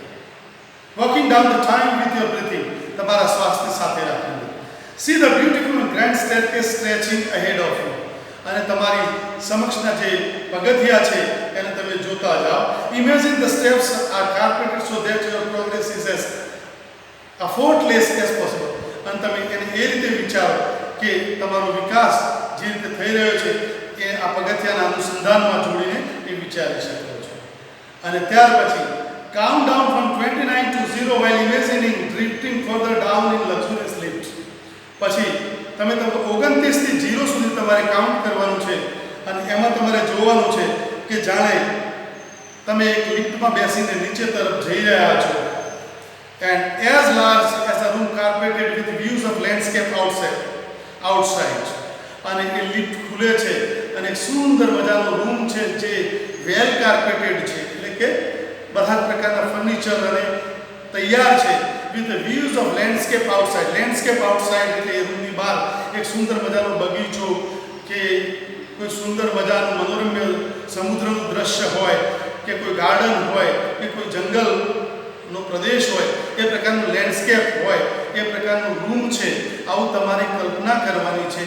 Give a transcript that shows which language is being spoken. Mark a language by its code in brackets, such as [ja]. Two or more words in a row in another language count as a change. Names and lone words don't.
[en] walking down the time with your breathing. [gu] તમારા શ્વાસને સાથે રાખીને. [en] see the beautiful grand staircase stretching ahead of you. [gu] અને તમારી સમક્ષના જે પગથિયા છે એને તમે જોતા જાઓ. [en] imagine the steps are carpeted so that your progress is as effortless as possible. [gu] અને તમે એને એ રીતે વિચારો કે તમારો વિકાસ જે રીતે થઈ રહ્યો છે એ આ પગથિયાના અનુસંધાનમાં જોડીને એ વિચારી શકો છો. અને ત્યાર પછી [en] count down from 29 to 0 while imagining drifting further down in luxurious lift. [gu] પછી તમે 29 થી 0 સુધી તમારે કાઉન્ટ કરવાનું છે અને એમાં તમારે જોવાનું છે કે જાણે તમે એક લિફ્ટમાં બેસીને નીચે તરફ જઈ રહ્યા છો. [en] And as large as a room carpeted with views of landscape outside. [gu] અને એ લિફ્ટ ખુલે છે અને એક સુંદર મજાનો રૂમ છે જે [en] well carpeted [gu] છે, એટલે કે બધા પ્રકારના ફર્નિચર અને તૈયાર છે, [en] with the views of landscape outside. Landscape outside [gu] એટલે એ રૂમની બહાર એક સુંદર મજાનો બગીચો કે કોઈ સુંદર મજાનું મનોરમ્ય સમુદ્રનું દ્રશ્ય હોય કે કોઈ ગાર્ડન હોય કે કોઈ જંગલનો પ્રદેશ હોય, એ પ્રકારનું લેન્ડસ્કેપ હોય, એ પ્રકારનું રૂમ છે. આવું તમારે કલ્પના કરવાની છે.